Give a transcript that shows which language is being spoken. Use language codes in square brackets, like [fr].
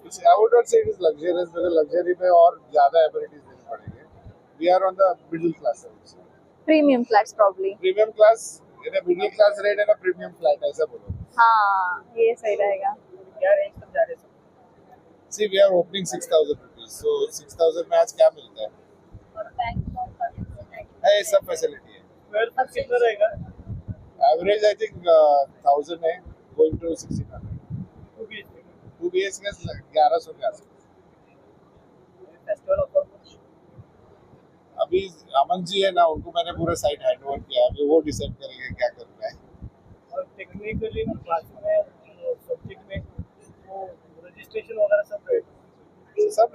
[en] I would not say it is luxurious because luxury [hi] में और ज़्यादा [en] amenities [hi] देने पड़ेंगे. [en] We are on the middle class, I would say. Premium flats probably. Premium class in a middle class rate and a premium flat, [hi] ऐसा बोलो. हाँ, ये सही रहेगा. क्या रेंज तक जा रहे हैं? [en] See, we are opening 6,000 rupees. [hi] So 6,000 में आज क्या मिलता है? है सब फैसिलिटी है. स्क्वायर फुट कितना रहेगा? [en] Average I think 1,000 है, going to 1,600. [hi] 2 BHK 1100 के आसपास. [en] festival offer [hi] अभी अमन जी है ना, उनको मैंने पूरा साइट हैंड ओवर किया. अभी वो डिसाइड करेंगे क्या करना है. और टेक्निकली क्लास में सब्जेक्ट में वो रजिस्ट्रेशन वगैरह सब